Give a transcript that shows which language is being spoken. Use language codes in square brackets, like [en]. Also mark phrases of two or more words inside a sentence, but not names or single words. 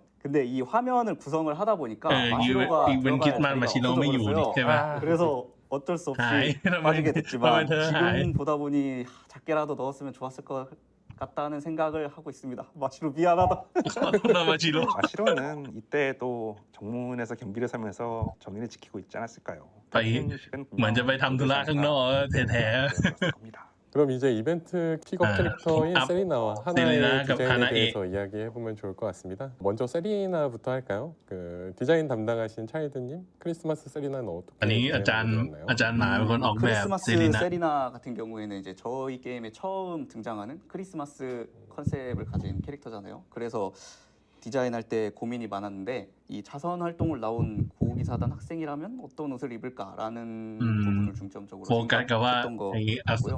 [ko] 근데 이 화면을 구성을 하다 보니까 마시로가 들어갈 자리가 없어졌어요. 그래서 어쩔 수 없이 빠지게 됐지만 지금 보다 보니 작게라도 넣었으면 좋았을 것 같다는 생각을 하고 있습니다. 마시로 미안하다. 마시로는 이때 또 정문에서 경기를 하면서 정의를 지키고 있지 않았을까요? [th] เหมือนจะไปทำธุระข้างนอกแท้ [ko] 그럼 이제 이벤트 픽업 캐릭터인 세리나와 하나의 디자인에 대해서 이야기해보면 좋을 것 같습니다. 먼저 세리나부터 할까요? 그 디자인 담당하신 차이드님, 크리스마스 세리나는 어떻게 [th] อันนี้อาจารย์หมาเป็นคนออกแบบ [ko] 크리스마스 세리나 같은 경우에는 이제 저희 게임에 처음 등장하는 크리스마스 컨셉을 가진 캐릭터잖아요. 그래서 디자인할 때 고민이 많았는데 이 자선 활동을 나온 고기사단 학생이라면 어떤 옷을 입을까라는 부분을 중점적으로 생각했던 거고요.